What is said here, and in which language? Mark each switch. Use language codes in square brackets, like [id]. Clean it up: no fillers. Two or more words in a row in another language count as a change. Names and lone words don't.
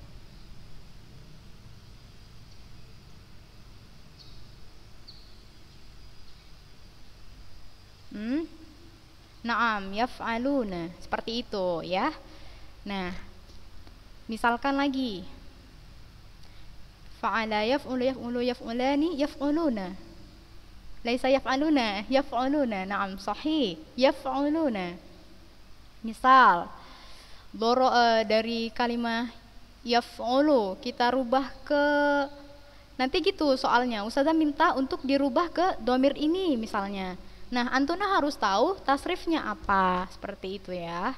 [ar] نعم، يفعلون. [id] Seperti itu ya. Nah, misalkan lagi. [ar] فعل يفعل يفعلان يفعلون. ليس يفعلون، يفعلون. Naam, صحيح. يفعلون. [id] Misal, dari kalimat yaf'ulu kita rubah ke nanti gitu soalnya. Ustazah minta untuk dirubah ke domir ini misalnya. Nah, antuna harus tahu tasrifnya apa, seperti itu ya.